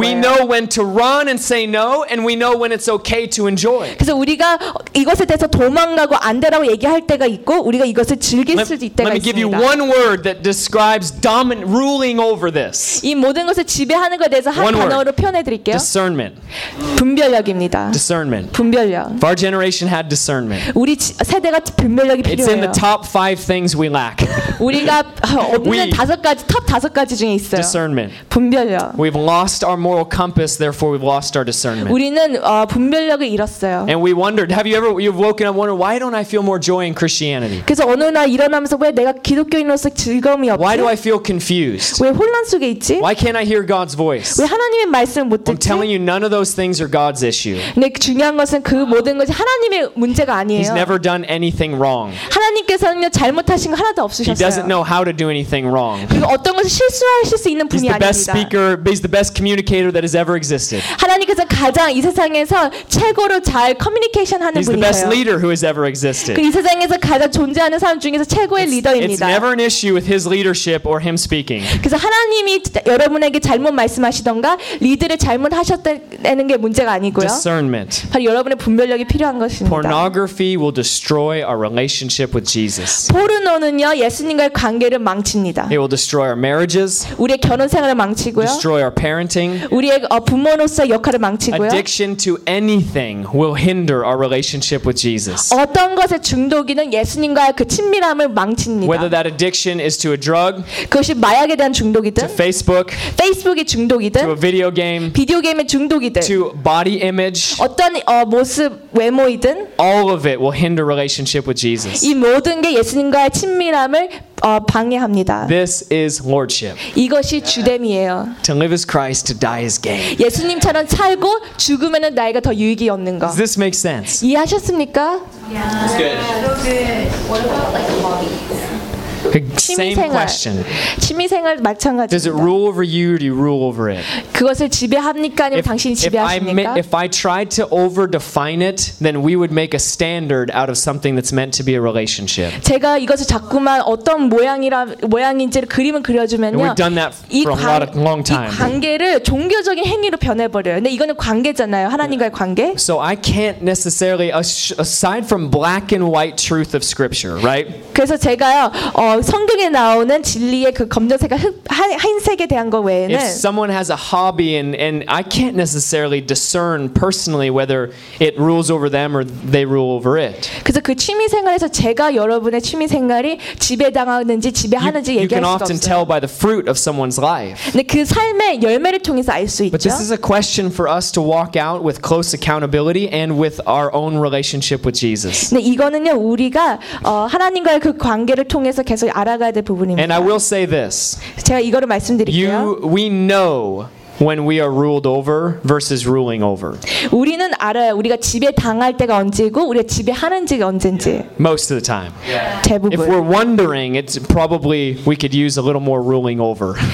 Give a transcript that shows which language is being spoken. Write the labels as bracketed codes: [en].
[en] We know when to run and say no, and we know when it's okay to enjoy. [ko] 그래서 우리가 이것에 대해서 도망가고 안 되라고 얘기할 때가 있고 우리가 이것을 즐길 수도 있다는 겁니다. [en] Let me give you one word that describes ruling over this. [ko] 이 모든 것을 지배하는 것에 대해서 한 단어로 표현해 드릴게요. [en] Discernment. [ko] 분별력입니다. [en] Discernment. [ko] 분별력. [en] If our generation had discernment. [ko] 우리 세대가 분별력이 필요해요. [en] It's in the top five things we lack. [ko] 우리가 없는 다섯 가지 top 다섯 가지 중에 있어요. [en] Discernment. [ko] 분별력. [en] We've lost our moral compass, therefore we've lost our discernment. [ko] 우리는 분별력을 잃었어요. [en] And we wondered, you've woken up wondering, why don't I feel more joy in Christianity? [ko] 그래서 어느 날 일어나면서 왜 내가 기독교인으로서 즐거움이 없지? [en] Why do I feel confused? [ko] 왜 혼란 속에 있지? [en] Why can't I hear God's voice? [ko] 왜 하나님의 말씀을 못 듣지? [en] I'm telling you, none of those things are God's issue. [ko] 근데 중요한 것은 그 모든 것이 하나님의 문제가 아니에요. [en] He's never done anything wrong. [ko] 하나님께서는요 잘못하신 거 하나도 없으셨어요. [en] He doesn't know how to do anything wrong. [ko] 그리고 어떤 것을 실수하실 수 있는 분이 아닙니다. [en] He's the best speaker. He's the best communicator that has ever existed. [ko] 하나님께서 가장 이 세상에서 최고로 잘 커뮤니케이션 하는 분이에요. [en] He's the best leader who has ever existed. [ko] 그 이 세상에서 가장 존재하는 사람 중에서 최고의 리더입니다. [en] It's never an issue with his leadership or him speaking. [ko] 그래서 하나님이 여러분에게 잘못 말씀하시던가 리드를 잘못하셨다는 게 문제가 아니고요. [en] Discernment. [ko] 바로 여러분의 분별력이 필요한 것입니다. [en] Pornography will destroy our relationship with Jesus. [ko] 포르노는요 예수님과의 관계를 망칩니다. [en] It will destroy our marriages. [ko] 우리의 결혼 생활을 망치고요. [en] Destroy our parenting. [ko] 우리의 부모로서 역할을 망치고요. [en] Addiction to anything will hinder our relationship with Jesus. [ko] 어떤 것에 중독이든 예수님과의 그 친밀함을 망칩니다. [en] Whether that addiction is to a drug. [ko] 그것이 마약에 대한 중독이든. [en] To Facebook. [ko] 페이스북의 중독이든. [en] To a video game. [ko] 비디오 게임의 중독이든. [en] To body image. [ko] 어떤 모습 외모이든. [en] All of it will hinder relationship with Jesus. [ko] 이 모든 게 예수님과의 친밀함을 방해합니다. [en] This is lordship. [ko] 이것이 주됨이에요. [en] To live is Christ, to die is gain. [ko] 예수님처럼 살고 죽으면은 나에게 더 유익이 없는 거. [en] Does this make sense? [ko] 이해하셨습니까? [en] Yeah. That's good. What about like hobbies? Same question. [ko] 취미생활 마찬가지입니다. [en] Does it rule over you or do you rule over it? [ko] 그것을 지배합니까 아니면 당신이 지배하십니까? [en] If I tried to overdefine it, then we would make a standard out of something that's meant to be a relationship. [ko] 제가 이것을 자꾸만 어떤 모양인지를 그림을 그려주면요. [en] We've done that for a long time. [ko] 이 관계를 종교적인 행위로 변해버려요. 근데 이거는 관계잖아요. 하나님과의 관계. [en] So I can't necessarily aside from black and white truth of scripture, right? [ko] 그래서 제가요. 성경에 나오는 진리의 그 검정색과 흰색에 대한 거 외에는 [en] If someone has a hobby and I can't necessarily discern personally whether it rules over them or they rule over it. [ko] 그래서 그 취미 생활에서 제가 여러분의 취미 생활이 지배당하는지 지배하는지 얘기할 수 없어요. [en] You can often tell by the fruit of someone's life. [ko] 근데 그 삶의 열매를 통해서 알 수 있죠. [en] But this is a question for us to walk out with close accountability and with our own relationship with Jesus. [ko] 근데 이거는요 우리가 하나님과의 그 관계를 통해서 계속 알아가야 될 부분입니다. [en] And I will say this. [ko] 제가 이거를 말씀드릴게요. [en] We know when we are ruled over versus ruling over. [ko] 우리는 알아요. 우리가 지배당할 때가 언제고 우리가 지배하는 지가 언제인지. [en] Most of the time. [ko] Yeah. 대부분. [en] If we're wondering, it's probably we could use a little more ruling over.